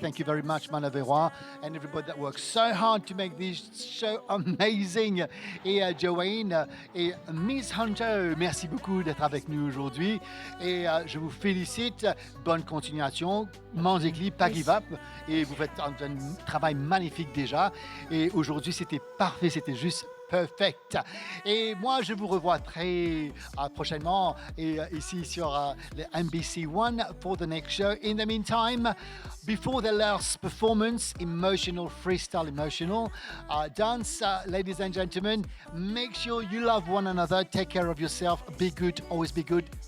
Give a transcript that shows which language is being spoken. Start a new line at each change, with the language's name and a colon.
English: Thank you very much, Manaverois, and everybody that works so hard to make this show amazing.
French: Et Joanne et Miss Hunter, merci beaucoup d'être avec nous aujourd'hui. Et je vous félicite. Bonne continuation. Mangez clip, pas give up. Et vous faites un travail magnifique déjà. Et aujourd'hui, c'était parfait, c'était juste perfect. Et moi, je vous revois très prochainement et ici sur le NBC One
English: for the next show. In the meantime, before the last performance, emotional, freestyle emotional dance, ladies and gentlemen, make sure you love one another, take care of yourself, be good, always be good.